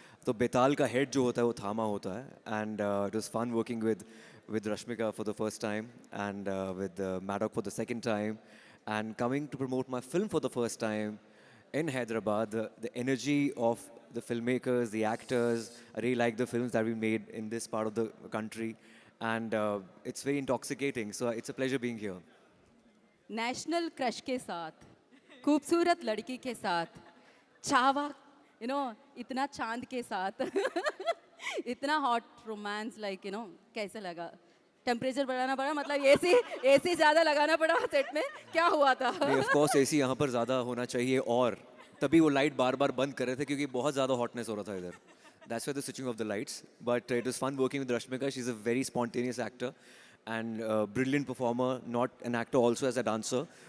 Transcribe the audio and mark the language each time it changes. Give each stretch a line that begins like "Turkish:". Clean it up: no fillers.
Hindi: तो बेताल का head जो होता है
English: वो थामा होता है, and it was fun working with Rashmika for the first time and with Maddock for the second time, and coming to promote my film for the first time in Hyderabad. The energy of the filmmakers, the actors, I really like the films that we made in this part of the country, and it's very intoxicating. So it's a pleasure being here.
Hindi: National crush के साथ खूबसूरत लड़की के साथ चावा इतना चांद के साथ इतना हॉट रोमांस लाइक कैसे लगा टेम्परेचर बढ़ाना पड़ा मतलब एसी एसी ज़्यादा लगाना पड़ा सेट में क्या हुआ था नहीं, ऑफ कोर्स एसी यहाँ पर ज़्यादा होना चाहिए, और तभी वो लाइट बार बार बंद कर रहे थे क्योंकि बहुत ज़्यादा हॉटनेस हो रहा था इधर.
English: That's why the switching of the lights. But it was fun working with Rashmika. She's a very spontaneous actor and brilliant performer, not an actor also as a dancer.